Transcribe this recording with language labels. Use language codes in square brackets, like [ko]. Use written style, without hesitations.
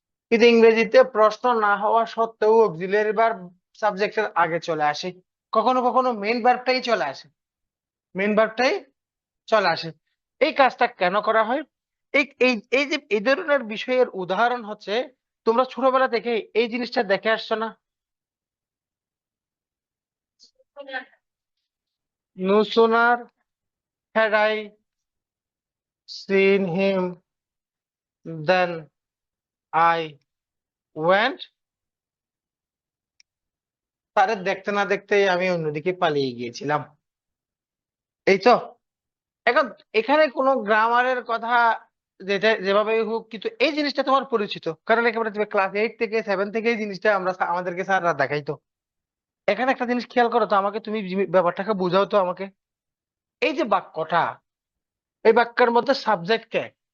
[bn] কিন্তু ইংরেজিতে প্রশ্ন না হওয়া সত্ত্বেও অক্সিলারি ভার্ব সাবজেক্টের আগে চলে আসে, কখনো কখনো মেইন ভার্বটাই চলে আসে, মেইন ভার্বটাই চলে আসে। এই কাজটা কেন করা হয়? এই এই এই যে এই ধরনের বিষয়ের উদাহরণ হচ্ছে, তোমরা ছোটবেলা থেকে এই জিনিসটা দেখে আসছো না? [en] No sooner had I seen him than I went, [bn] তারে দেখতে না দেখতেই আমি অন্যদিকে পালিয়ে গিয়েছিলাম। এই তো। এখন এখানে কোনো গ্রামারের কথা যেটা যেভাবে হোক, কিন্তু এই জিনিসটা তোমার পরিচিত, কারণ একেবারে তুমি ক্লাস 8 থেকে 7 থেকে এই জিনিসটা আমাদেরকে স্যাররা দেখাইতো। এখানে একটা জিনিস খেয়াল করো তো, আমাকে তুমি ব্যাপারটাকে বুঝাও তো আমাকে। এই যে বাক্যটা, এই বাক্যের মধ্যে সাবজেক্ট কে?